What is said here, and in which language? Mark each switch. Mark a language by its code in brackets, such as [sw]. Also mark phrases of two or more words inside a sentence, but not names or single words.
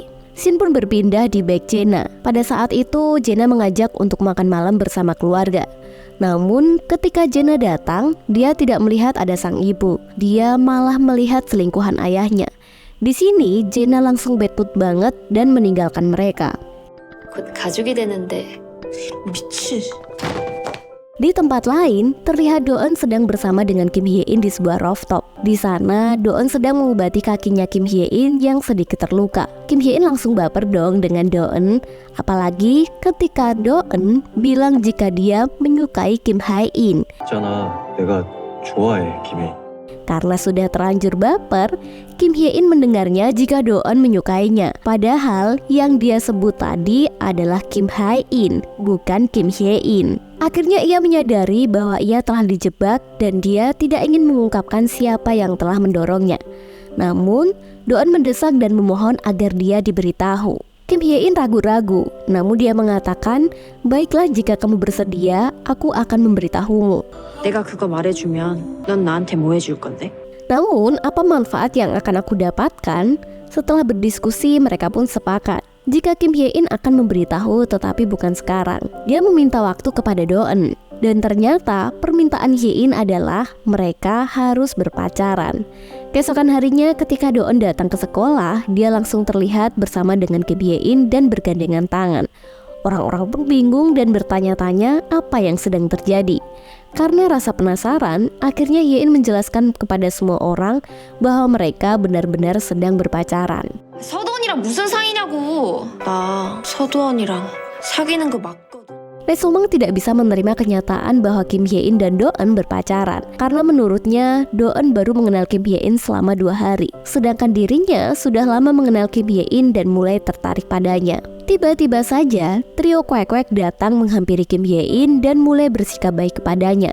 [id] Scene pun berpindah di Baekjena. Pada saat itu, Jena mengajak untuk makan malam bersama keluarga. Namun ketika Jena datang, dia tidak melihat ada sang ibu. Dia malah melihat selingkuhan ayahnya. Di sini Jena langsung [en] bad mood [id] banget dan meninggalkan mereka. [ko] 곧 가족이 되는데 미치. [id] Di tempat lain, terlihat Do-eun sedang bersama dengan Kim Hye-in di sebuah rooftop. Di sana, Do-eun sedang mengobati kakinya Kim Hye-in yang sedikit terluka. Kim Hye-in langsung baper dong dengan Do-eun, apalagi ketika Do-eun bilang jika dia menyukai Kim Hae-in. [ko] 있잖아, 내가 좋아해, 김혜인. [id] Karena sudah terlanjur baper, Kim Hye-in mendengarnya jika Do-eun menyukainya. Padahal yang dia sebut tadi adalah Kim Hae-in, bukan Kim Hye-in. Akhirnya ia menyadari bahwa ia telah dijebak dan dia tidak ingin mengungkapkan siapa yang telah mendorongnya. Namun, Do-eun mendesak dan memohon agar dia diberitahu. Kim Hye-in ragu-ragu, namun dia mengatakan, "Baiklah jika kamu bersedia, aku akan memberitahumu." [ko] 내가 그거 말해주면 넌 나한테 뭐 해줄 건데? [id] Namun, apa manfaat yang akan aku dapatkan? Setelah berdiskusi, mereka pun sepakat jika Kim Hye-in akan memberitahu tetapi bukan sekarang. Dia meminta waktu kepada Do-eun. Dan ternyata permintaan Hye-in adalah mereka harus berpacaran. Keesokan harinya ketika Do-eun datang ke sekolah, dia langsung terlihat bersama dengan Kim Hye-in dan bergandengan tangan. Orang-orang pun bingung dan bertanya-tanya apa yang sedang terjadi. Karena rasa penasaran, akhirnya Hye-in menjelaskan kepada semua orang bahwa mereka benar-benar sedang berpacaran. [ko] 서두원이랑 무슨 사이냐고. 나 서두원이랑 사귀는 거 맞거든. [id] Lee So-mang tidak bisa menerima kenyataan bahwa Kim Hye-in dan Do-eun berpacaran karena menurutnya Do-eun baru mengenal Kim Hye-in selama 2 hari, sedangkan dirinya sudah lama mengenal Kim Hye-in dan mulai tertarik padanya. Tiba-tiba saja, trio Kwek-Kwek datang menghampiri Kim Hye-in dan mulai bersikap baik kepadanya.